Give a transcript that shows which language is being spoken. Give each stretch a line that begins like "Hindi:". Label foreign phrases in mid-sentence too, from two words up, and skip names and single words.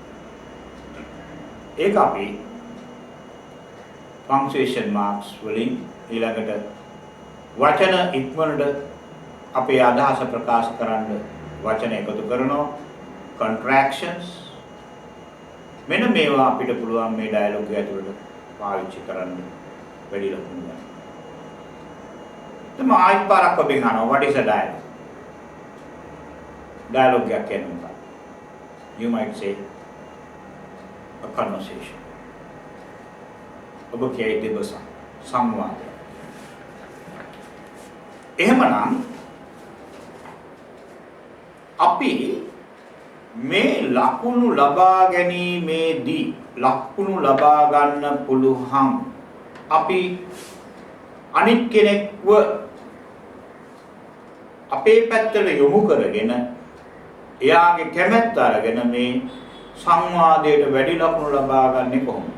Sinhala: ඒක අපි
English: punctuation marks
Sinhala: වලින් ඊළඟට වචන ඉක්මනට අපේ අදහස ප්‍රකාශ කරන්න වචන එකතු කරනවා contractions මෙන්න මේවා අපිට පුළුවන් මේ ඩයලොග් එක ඇතුළත පාවිච්චි කරන්න වැඩි ලකුණු ගන්න. තමයි ආයෙත් පාරක් ඔබෙන් අහනවා
English: what is a dialogue?
Sinhala: Dialogue එකක් කියන්නේ මොකක්ද?
English: You might say a conversation.
Sinhala: ඔබ කියයි දෙබස සංවාදය. එහෙමනම් අපි මේ ලකුණු ලබා ගැනීමේදී ලකුණු ලබා ගන්න පුළුවන් අපි අනිත් කෙනෙක්ව අපේ පැත්තට යොමු කරගෙන එයාගේ කැමැත්ත අරගෙන මේ සංවාදයට වැඩි ලකුණු ලබා ගන්නේ කොහොමද?